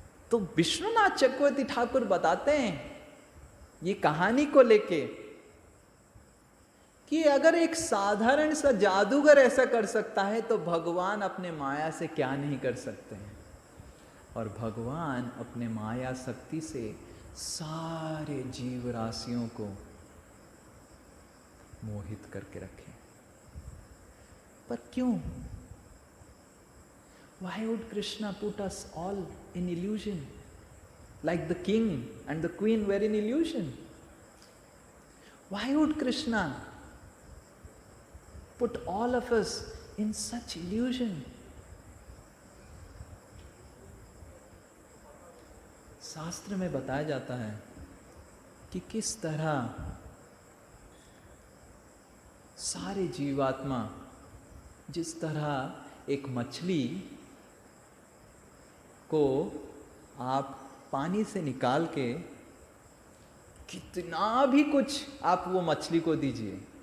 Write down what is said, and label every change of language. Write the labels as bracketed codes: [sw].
[hi] तो विश्वनाथ चक्रवर्ती ठाकुर बताते हैं ये कहानी को लेके कि अगर एक साधारण सा जादूगर ऐसा कर सकता है, तो भगवान अपने माया से क्या नहीं कर सकते हैं। और भगवान अपने माया शक्ति से सारे जीव राशियों को मोहित करके रखे। पर क्यों? [en] Why would Krishna put us all in illusion? Like the king and the queen were in illusion. Why would Krishna put all of us in such illusion? [hi] शास्त्र में बताया जाता है कि किस तरह सारे जीवात्मा, जिस तरह एक मछली को आप पानी से निकाल के कितना भी कुछ आप वो मछली को दीजिए,